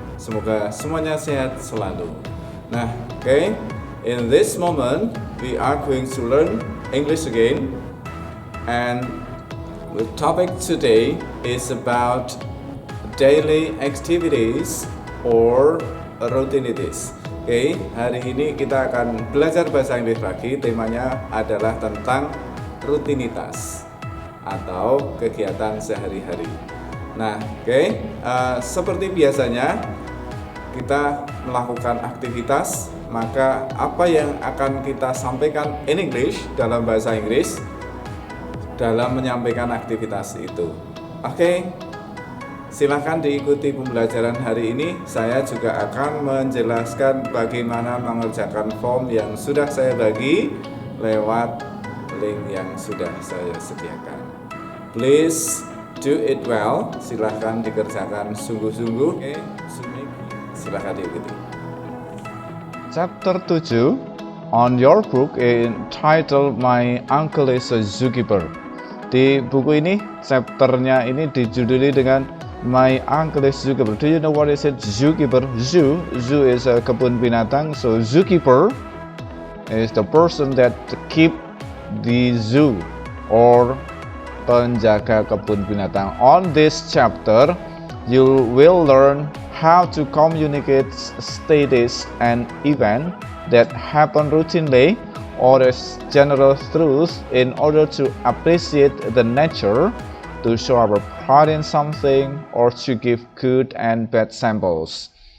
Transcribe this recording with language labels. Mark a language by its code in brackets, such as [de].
[id] Semoga semuanya sehat selalu. Nah, okay. [en] In this moment, we are going to learn English again. And the topic today is about daily activities or routinities. [id] Oke, hari ini kita akan belajar bahasa Inggris lagi. Temanya adalah tentang rutinitas atau kegiatan sehari-hari. Nah, seperti biasanya kita melakukan aktivitas, maka apa yang akan kita sampaikan [en] in English [id] dalam bahasa Inggris dalam menyampaikan aktivitas itu. Oke, silahkan diikuti pembelajaran hari ini. Saya juga akan menjelaskan bagaimana mengerjakan form yang sudah saya bagi lewat link yang sudah saya sediakan. [en] Please do it well. [id] Silahkan dikerjakan sungguh-sungguh. Oke, silahkan diikuti. [en] Chapter 7 on your book entitled My Uncle is a Zookeeper. [id] Di buku ini, chapternya ini dijuduli dengan My Uncle is Zookeeper. [en] Do you know what is it? Zookeeper. Zoo is a [id] kebun binatang. [en] So zookeeper is the person that keep the zoo or [id] penjaga kebun binatang. [en] On this chapter, you will learn how to communicate status and event that happen routinely or as general truth in order to appreciate the nature, to show our pride in something, or to give good and bad samples.